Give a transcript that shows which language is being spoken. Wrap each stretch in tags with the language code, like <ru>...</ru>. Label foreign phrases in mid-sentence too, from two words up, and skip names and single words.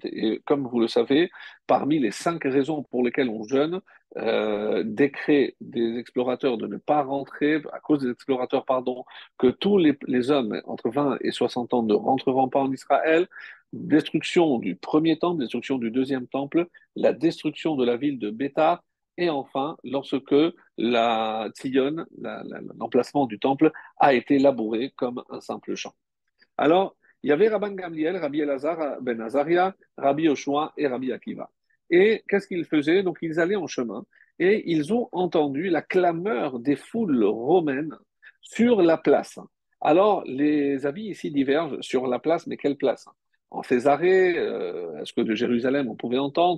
<fr>Et comme vous le savez, parmi les 5 raisons pour lesquelles on jeûne, décret des explorateurs de ne pas rentrer, à cause des explorateurs, pardon, que tous les hommes entre 20 et 60 ans ne rentreront pas en Israël, destruction du premier temple, destruction du deuxième temple, la destruction de la ville de Bétar, et enfin, lorsque la Tzion, l'emplacement du temple, a été labouré comme un simple champ. Alors, il y avait Rabban Gamliel, Rabbi Elazar ben Azaria, Rabbi Yoshua et Rabbi Akiva. Et qu'est-ce qu'ils faisaient? Donc, ils allaient en chemin et ils ont entendu la clameur des foules romaines sur la place. Alors, les avis ici divergent sur la place, mais quelle place? En Césarée, est-ce que de Jérusalem on pouvait entendre?</fr>